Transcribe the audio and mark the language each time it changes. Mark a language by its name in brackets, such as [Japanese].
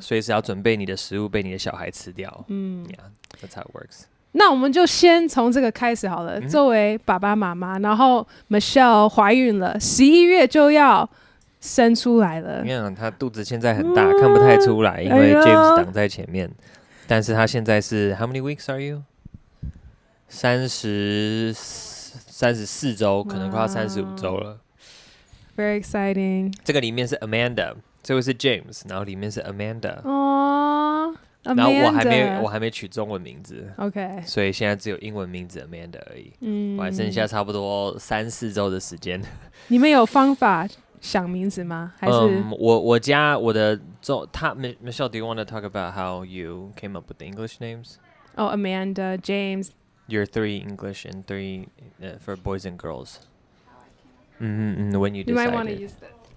[Chinese] 随时要准备你的食物被你的小孩吃掉。 [English] Yeah, that's how it works。 [Chinese] 那我们就先从这个开始好了。作为爸爸妈妈，然后 Michelle 怀孕了，11月就要生出来了。你看她肚子现在很大，看不太出来，因为 James 挡在前面。但是她现在是 [English] How many weeks are you？ [Chinese] 34周，可能快要35周了。 [English] Very exciting。 [Chinese] 这个里面是 Amanda， 这位是 James， 然后里面是 Amanda。然后我还没取中文名字 [English] ，OK， [Chinese] 所以现在只有英文名字 Amanda 而已。我还剩下差不多3-4周的时间。你们有方法想名字吗？还是我家我的 [English] Michelle, do you want to talk about how you came up with the English names? Oh, Amanda, James. Your 3 English and 3 for boys and girls. When you decided. You might want to use that.